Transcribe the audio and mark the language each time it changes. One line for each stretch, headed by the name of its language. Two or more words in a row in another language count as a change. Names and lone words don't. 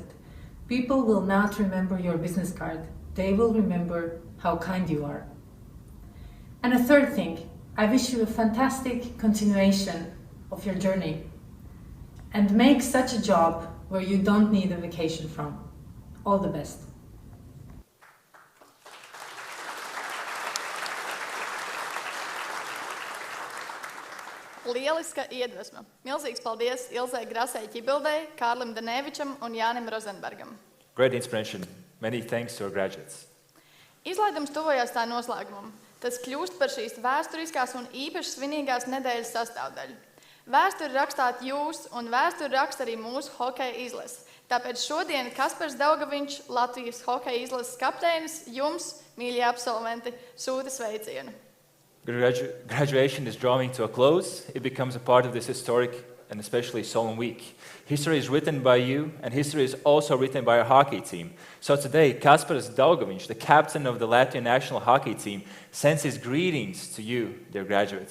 English: People will not remember your business card. They will remember how kind you are. And a third thing, I wish you a fantastic continuation of your journey. And make such a job where you don't need a vacation from. All the best.
Latvian: Lieliska iedvesma. Milzīgs paldies Ilzai Grasai Ķibildei, Kārlim Danevičam un Jānim Rozenbergam.
English: Great inspiration. Many thanks to our graduates.
Latvian: Izlaidums tuvojās tā noslēgumam. Tas kļūst par šīs vēsturiskās un īpaši svinīgās nedēļas sastāvdaļu. Vēsturi rakstāt jūs, un vēsturi raksta arī mūsu hokeja izlase. Tāpēc šodien Kaspars Daugaviņš, Latvijas hokeja izlases kapteinis, jums, mīļie absolventi, sūta sveicienu.
English: Graduation is drawing to a close. It becomes a part of this historic and especially solemn week. History is written by you, and history is also written by our hockey team. So today, Kaspars Daugaviņš, the captain of the Latvian national hockey team, sends his greetings to you, dear graduates.